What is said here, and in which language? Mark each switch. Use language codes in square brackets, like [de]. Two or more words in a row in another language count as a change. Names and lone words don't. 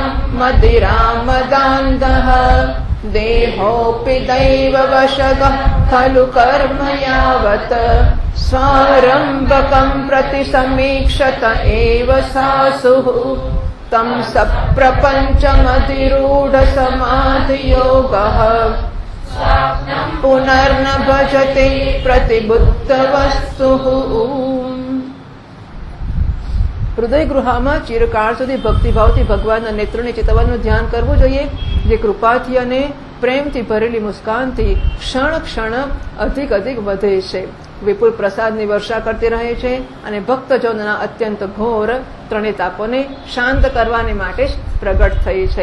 [sa] मदिरामदान्धः देहोऽपि दैववशगः खलु कर्म यावत् स्वारम्भकं प्रति समीक्षत एव सासुः तं सप्रपञ्चमधिरूढसमाधियोगः पुनर्न भजते प्रतिबुद्धवस्तुः. [gu] હૃદય ગૃહામાં ચિરકાળ સુધી ભક્તિભાવથી ભગવાનના નેત્રોને ચિતવવાનું ધ્યાન કરવું જોઈએ, જે કૃપાથી અને પ્રેમથી ભરેલી મુસ્કાનથી ક્ષણ ક્ષણ અધિક અધિક વધે છે. વિપુલ પ્રસાદની વર્ષા કરતી રહે છે અને ભક્તજનોના અત્યંત ઘોર ત્રણેય તાપોને શાંત કરવાને માટે જ પ્રગટ થઈ છે.